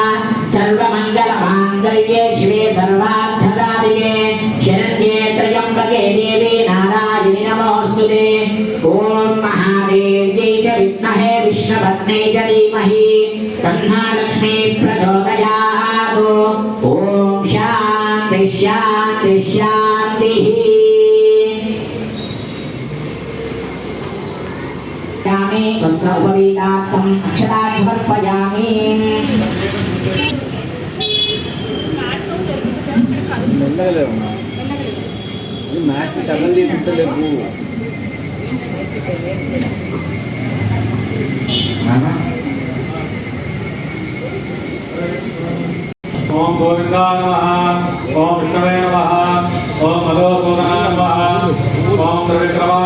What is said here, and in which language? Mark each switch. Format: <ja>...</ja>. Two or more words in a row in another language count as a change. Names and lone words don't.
<sa>सर्वमङ्गलमाङ्गल्ये शिवे सर्वार्थसाधिके शरण्ये त्र्यम्बके देवी नारायणि नमोऽस्तुते ॐ महादेव्यै च विद्महे विष्णुपत्न्यै च धीमहि तन्नो लक्ष्मी प्रचोदयात् ॐ शान्ति शान्ति शान्तिः यामि वस्त्र उपवीतार्थम् अक्षता समर्पयामि</sa> <te>మ్యాచ్ తగలి ఉంటలేవు</te> <sa>ఓం గోవిందాయ నమః ఓం విష్ణవే నమః ఓం మధుసూదనాయ నమః ఓం త్రివిక్రమాయ</sa>